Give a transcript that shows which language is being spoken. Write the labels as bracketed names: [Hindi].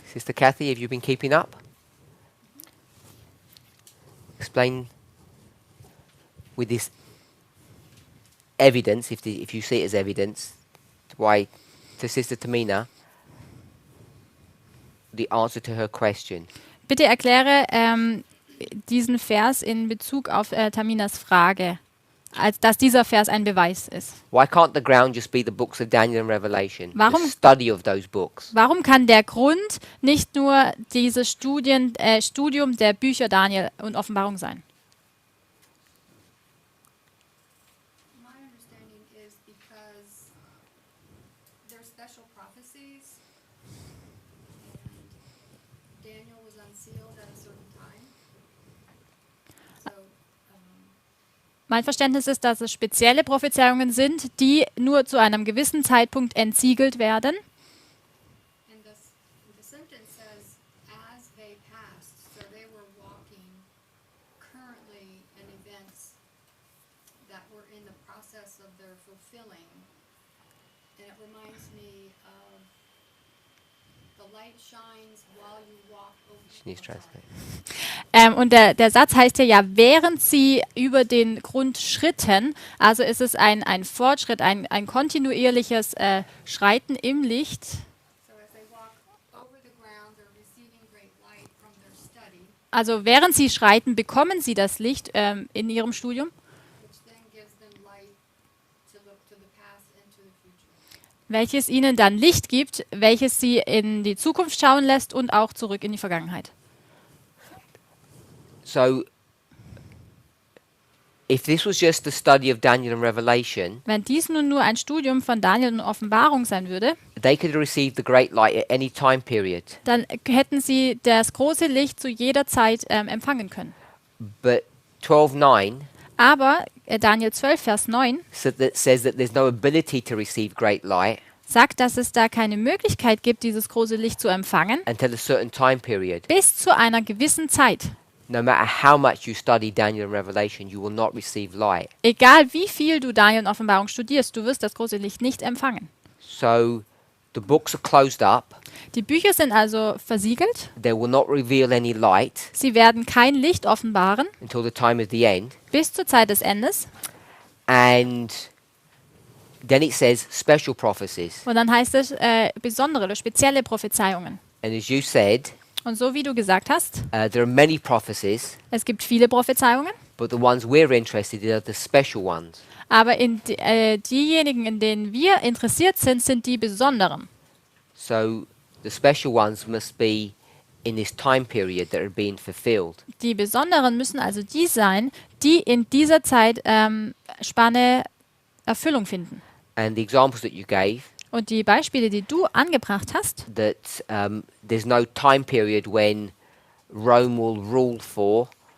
[English] Sister Kathy, have you been keeping up? Explain with this evidence, if you see it as evidence, why to Sister Tamina the answer to her question. [German] Bitte erkläre diesen Vers in Bezug auf Taminas Frage, als dass dieser Vers ein Beweis ist. [English] Why can't the ground just be the books of Daniel and Revelation? [German] Warum- [English] The study of those books. [German] Warum kann der Grund nicht nur dieses Studium der Bücher Daniel und Offenbarung sein? [English] My understanding is because they're special prophecies, and Daniel was unsealed at a certain time. So, [German] Mein Verständnis ist, dass es spezielle Prophezeiungen sind, die nur zu einem gewissen Zeitpunkt entsiegelt werden. [English] and the sentence says, as they passed, so they were walking currently in events that were in the process of their fulfilling. And it reminds me of the light shines while you walk over the She needs hillside. translate. [German] Und der Satz heißt ja, während sie über den Grund schritten, also ist es ein Fortschritt, ein kontinuierliches Schreiten im Licht. [English] So as they walk over the ground, they're receiving great light from their study, [German] Also während sie schreiten, bekommen sie das Licht in ihrem Studium. [English] which then gives them light to look to the past and to the future. [German] welches ihnen dann Licht gibt, welches sie in die Zukunft schauen lässt und auch zurück in die Vergangenheit. [English] So, if this was just the study of Daniel and Revelation, [German] Wenn dies nun nur ein Studium von Daniel und Offenbarung sein würde, [English] they could have received the great light at any time period. [German] dann hätten sie das große Licht zu jeder Zeit empfangen können. [English] But 12:9 [German] Aber Daniel 12, Vers 9 [English] says that there's no ability to receive great light [German] sagt, dass es da keine Möglichkeit gibt, dieses große Licht zu empfangen, [English] until a certain time period. [German] bis zu einer gewissen Zeit. [English] No matter how much you study Daniel and Revelation, you will not receive light. [German] Egal wie viel du Daniel und Offenbarung studierst, du wirst das große Licht nicht empfangen. [English] So the books are closed up. [German] Die Bücher sind also versiegelt. [English] They will not reveal any light [German] Sie werden kein Licht offenbaren [English] until the time of the end. [German] bis zur Zeit des Endes. [English] And then it says special prophecies. [German] Und dann heißt es besondere oder spezielle Prophezeiungen. [English] And as you said, [German] Und so wie du gesagt hast, [English] there are many prophecies, [German] es gibt viele Prophezeiungen, [English] but the ones we're interested in are the special ones. [German] aber diejenigen, in denen wir interessiert sind, sind die besonderen. [English] So the special ones must be in this time period that are being fulfilled. [German] Die besonderen müssen also die sein, die in dieser Zeitspanne Erfüllung finden. [English] And the examples that you gave, [German] Und die Beispiele, die du angebracht hast, [English] that there's no time period when Rome will rule for.